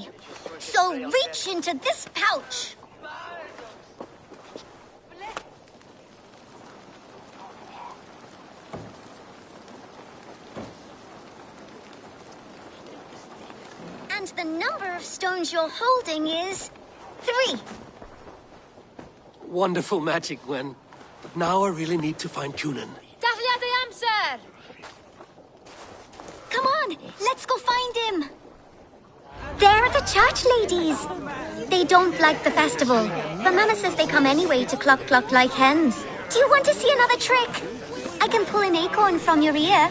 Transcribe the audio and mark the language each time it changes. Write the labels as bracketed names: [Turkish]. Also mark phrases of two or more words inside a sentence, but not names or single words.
[English] So reach into this pouch. And the number of stones you're holding is 3. Wonderful magic, Gwen. But now I really need to find Kunan. [Welsh] Dafliad ei amser! [English] Come on, let's go find him. They're the church ladies. They don't like the festival, but Mama says they come anyway to cluck cluck like hens. Do you want to see another trick? I can pull an acorn from your ear.